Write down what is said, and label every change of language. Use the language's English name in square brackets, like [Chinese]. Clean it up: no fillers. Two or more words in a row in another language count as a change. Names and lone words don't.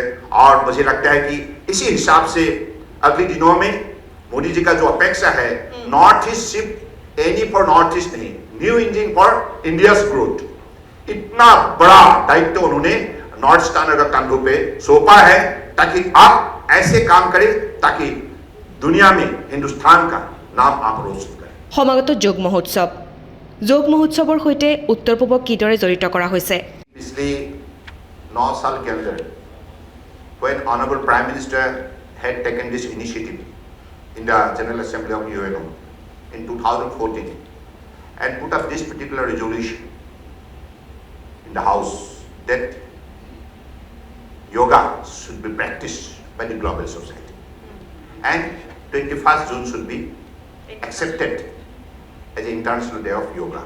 [Hindi] और मुझे लगता है कि इसी हिसाब से अगले दिनों में मोदी जी का जो अपेक्षा है, नॉर्थ ईस्ट सिर्फ [English] any for North East [Hindi] नहीं, [English] new engine for India's growth, [Hindi] इतना बड़ा दायित्व उन्होंने नॉर्थ ईस्टर्न का कंधों पे सौंपा है, ताकि आप ऐसे काम करें ताकि दुनिया में हिंदुस्तान का नाम आप रोशन करें। [Assamese] সমাগত যোগ মহোৎসৱৰ সৈতে উত্তৰ পূবক কিদৰে জড়িত কৰা হৈছে? [Hindi] पिछले 9 साल के अंदर [English] when Honorable Prime Minister had taken this initiative in the General Assembly of UNO in 2014 and put up this particular resolution in the House that yoga should be practiced by the global society and 21st June should be accepted as an International Day of Yoga.